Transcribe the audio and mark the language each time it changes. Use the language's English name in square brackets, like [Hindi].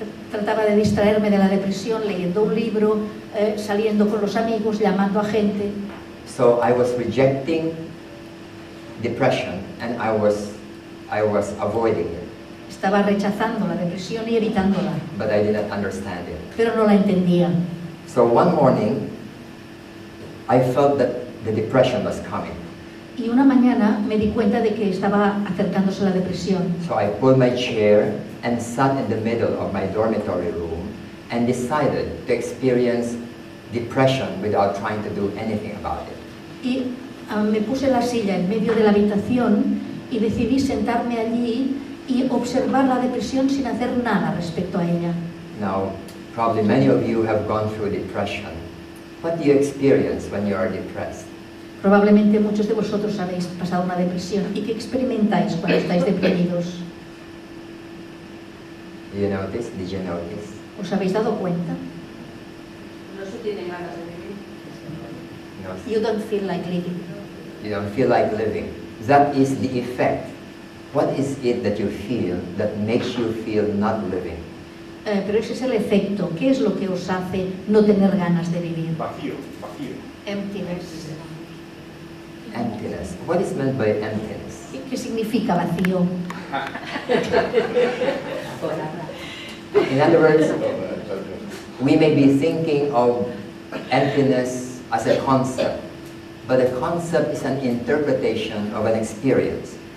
[Spanish] Trataba de distraerme de la depresión leyendo un libro, saliendo con los amigos, llamando a gente. [English] So I was rejecting depression and I was avoiding it. [Spanish] Estaba rechazando la depresión y evitándola. [English] But I didn't understand it. [Spanish] Pero no la entendía. [English] So one morning, I felt that the depression was coming. [Spanish] Y una mañana me di cuenta de que estaba acercándose la depresión. [English] So I pulled my chair and sat in the middle of my dormitory room and decided to experience depression without trying to do anything about it. [Spanish] Y me puse la silla en medio de la habitación y decidí sentarme allí y observar la depresión sin hacer nada respecto a ella. [English] Now, probably many of you have gone through depression. What do you experience when you are depressed? [Spanish] Probablemente muchos de vosotros habéis pasado una depresión. ¿Y qué experimentáis cuando estáis deprimidos? [English] Did you notice? Did you notice? [Spanish] ¿Os habéis dado cuenta? No se tiene ganas de vivir. No. [English] You don't feel like living. You don't feel like living. That is the effect. What is it that you feel that makes you feel not living? [Spanish] Pero ese es el efecto. ¿Qué es lo que os hace no tener ganas de vivir? Vacío, vacío. [English] Emptiness. Emptiness. What is meant by emptiness? ¿Qué significa vacío? In other words, we may be thinking of emptiness as a concept, but a concept is an interpretation of an experience.